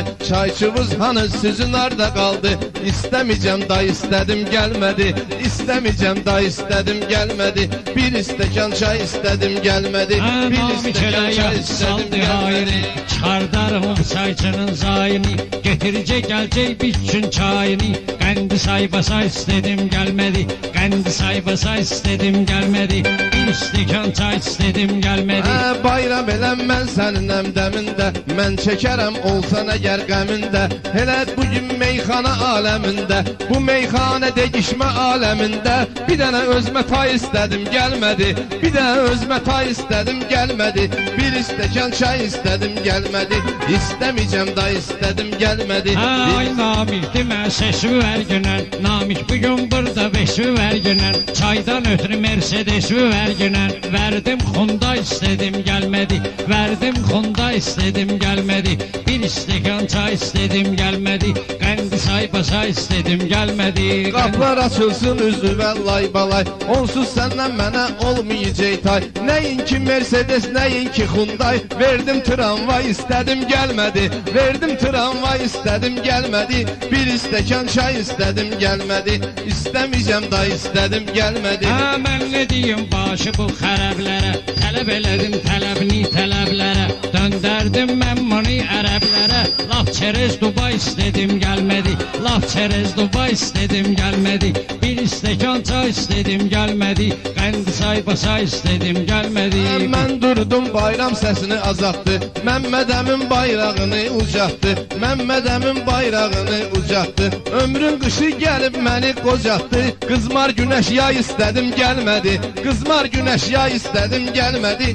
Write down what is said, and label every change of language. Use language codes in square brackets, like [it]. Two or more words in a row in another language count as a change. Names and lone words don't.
[az] Çayçımız hanı sizin arda qaldı. İstəməyəcəm da istədim gəlmədi. İstəməyəcəm da istədim gəlmədi. Bir stəkan çay istədim gəlmədi. Bir stəkan çay istədim gəlmədi. Çıxardarım çayçının zayini. [tr] Getirecek gelecek bir gün çayını. [az] Qəndi saybasa istedim gelmedi. Qəndi saybasa istedim gelmedi. Bir stəkan çay istedim gelmedi. Bayram eləm mən sənin əmdəmində. Mən çəkərəm olsan əgər qəmində. Elə bugün meyxana aləmində. Bu meyxana degişmə aləmində. Bir dənə özmə tay istədim gəlmədi. Bir dənə özmə tay istədim gəlmədi. Bir stəkan çay istədim gəlmədi. İstəməyəcəm da istədim gəlmədi. Ay Namik demə sesi ver günən. Namik bugün burada beşi ver günən. Çaydan ötürü Mercedes'i ver günən. Verdim Honda istedim gelmedi. Verdim Honda istedim gelmedi. Bir stəkan çay istedim gelmedi. Qəndi saybasa istedim gelmedi. Qapılar açılsın üzü və lay balay. Onsuz səndən mənə olmayacaq tay. Nəyinki Mercedes, nəyinki Hyundai. Verdim tramvay istədim gəlmədi. Verdim tramvay istədim gəlmədi. Bir stəkan çay istədim gəlmədi. İstəməyəcəm da istədim gəlmədi. Mən nə deyim başı bu xərəblərə. Tələb elədim tələbini tələblərə. Döndərdim mən bunu ərəblərə. Laf çerez Dubai istedim gelmedi. Laf çerez Dubai istedim gelmedi. Bir stəkan çay istedim gelmedi. Qəndi saybasa istedim gelmedi. Mən durdum bayram səsini azaltdı. Məmmədəmin bayrağını ucaltdı. Məmmədəmin bayrağını ucaltdı. Ömrün qışı gəlib məni qocaltdı. Qızmar günəş yay istədim gəlmədi. Qızmar günəş yay istədim gəlmədi.